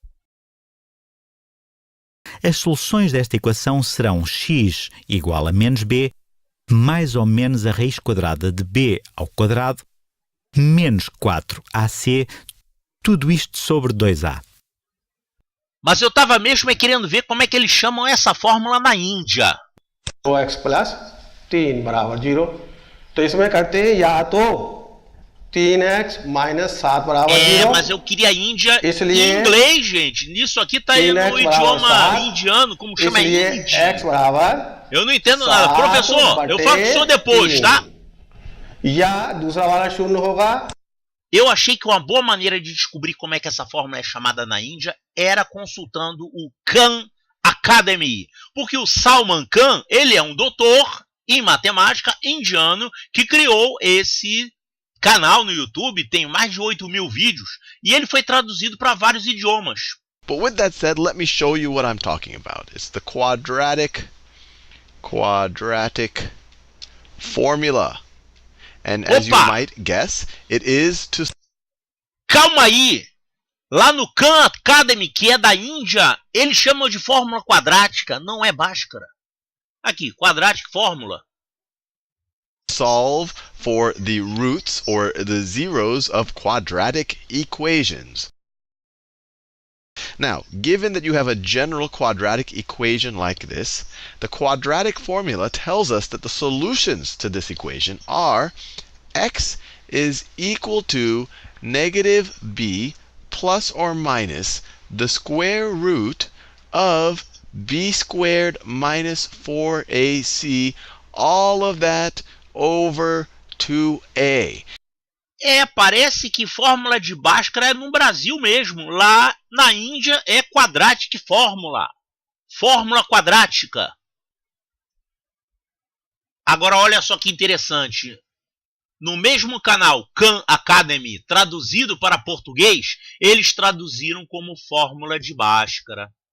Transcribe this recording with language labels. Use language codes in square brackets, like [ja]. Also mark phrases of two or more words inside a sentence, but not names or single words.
[pt] As soluções desta equação serão x igual a menos b mais ou menos a raiz quadrada de b ao quadrado menos 4ac, tudo isto sobre 2a. Mas eu estava mesmo querendo ver como é que eles chamam essa fórmula na Índia. [en] x plus 3 [hi] बराबर 0 तो इसमें करते हैं या तो [en] 3x minus 7 [hi] बराबर 0. [pt] Mas eu queria a Índia [hi] इसलिए [pt] em inglês, gente. Nisso aqui tá aí no idioma indiano, como chama [hi] इसलिए [pt] hindi. [hi] x बराबर [pt] Eu não entendo nada. Professor, eu falo com o senhor depois, tá? [hi] या दूसरा वाला शून्य होगा. [pt] Eu achei que uma boa maneira de descobrir como é que essa fórmula é chamada na Índia era consultando o Khan Academy. Porque o Salman Khan, ele é um doutor em matemática indiano que criou esse canal no YouTube, tem mais de 8.000 vídeos, e ele foi traduzido para vários idiomas. [en] But with that said, let me show you what I'm talking about. It's the quadratic formula. And as you [pt] Opa! [en] might guess, it is to... [pt] Calma aí! Lá no Khan Academy, que é da Índia, eles chamam de fórmula quadrática, não é Bhaskara. Aqui, [en] quadratic fórmula. solve for the roots or the zeros of quadratic equations. Now, given that you have a general quadratic equation like this, the quadratic formula tells us that the solutions to this equation are x is equal to negative b plus or minus the square root of b squared minus 4ac, all of that over 2a. [pt] Parece que fórmula de Bhaskara é no Brasil mesmo. Lá na Índia é [en] quadratic fórmula. [pt] Fórmula quadrática. Agora olha só que interessante. No mesmo canal Khan Academy, traduzido para português, eles traduziram como fórmula de Bhaskara.